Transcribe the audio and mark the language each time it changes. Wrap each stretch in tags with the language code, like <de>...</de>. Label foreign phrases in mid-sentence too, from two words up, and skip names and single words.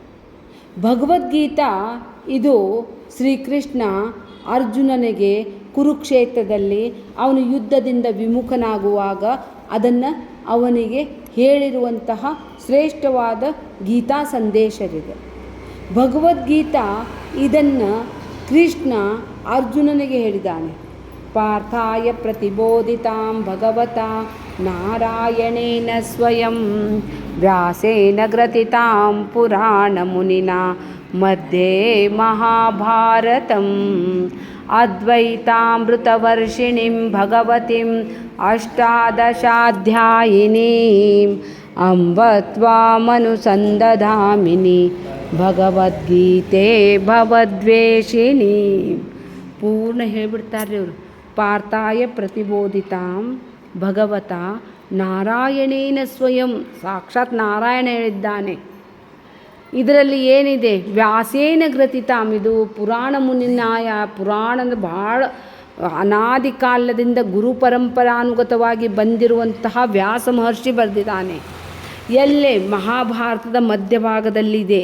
<kn>ಭಗವದ್ಗೀತಾ ಇದು ಶ್ರೀಕೃಷ್ಣ ಅರ್ಜುನನಿಗೆ ಕುರುಕ್ಷೇತ್ರದಲ್ಲಿ ಅವನು ಯುದ್ಧದಿಂದ ವಿಮುಖನಾಗುವಾಗ ಅದನ್ನು ಅವನಿಗೆ ಹೇಳಿರುವಂತಹ ಶ್ರೇಷ್ಠವಾದ ಗೀತಾ ಸಂದೇಶವಿದೆ. ಭಗವದ್ಗೀತಾ ಇದನ್ನು ಕೃಷ್ಣ ಅರ್ಜುನನಿಗೆ ಹೇಳಿದ್ದಾನೆ.</kn> <sa>ಪಾರ್ಥಾಯ ಪ್ರತಿಬೋಧಿತಾಂ ಭಗವತಾ ನಾರಾಯಣೇನ ಸ್ವಯಂ ವ್ಯಾಸೇನ ಗ್ರಥಿತಾಂ ಪುರಾಣ ಮುನಿನಾ ಮಧ್ಯೆ ಮಹಾಭಾರತಂ ಅದ್ವೈತಾಮೃತವರ್ಷಿಣೀಂ ಭಗವತೀಂ ಅಷ್ಟಾದಶಾಧ್ಯಾಯಿನೀಂ ಅಂಬತ್ವಾಮನುಸಂದಧಾಮಿನಿ ಭಗವದ್ಗೀತೆ ಭವದ್ವೇಷಿಣಿ.</sa> <kn>ಪೂರ್ಣ ಹೇಳಿಬಿಡ್ತಾರೆ ಇವರು.</kn> <sa>ಪಾರ್ಥಾಯ ಪ್ರತಿಬೋಧಿತಾಂ ಭಗವತಾ ನಾರಾಯಣೇನ ಸ್ವಯಂ,</sa> <kn>ಸಾಕ್ಷಾತ್ ನಾರಾಯಣ ಹೇಳಿದ್ದಾನೆ. ಇದರಲ್ಲಿ ಏನಿದೆ?</kn> <sa>ವ್ಯಾಸೇನ ಗ್ರಥಿತಾಂ, ಇದು ಪುರಾಣ ಮುನಿನಾಯ.</sa> <kn>ಪುರಾಣದ ಭಾಳ ಅನಾದಿ ಕಾಲದಿಂದ ಗುರು ಪರಂಪರಾನುಗತವಾಗಿ ಬಂದಿರುವಂತಹ ವ್ಯಾಸ ಮಹರ್ಷಿ ಬರೆದಿದ್ದಾನೆ. ಎಲ್ಲೇ? ಮಹಾಭಾರತದ ಮಧ್ಯಭಾಗದಲ್ಲಿದೆ.</kn>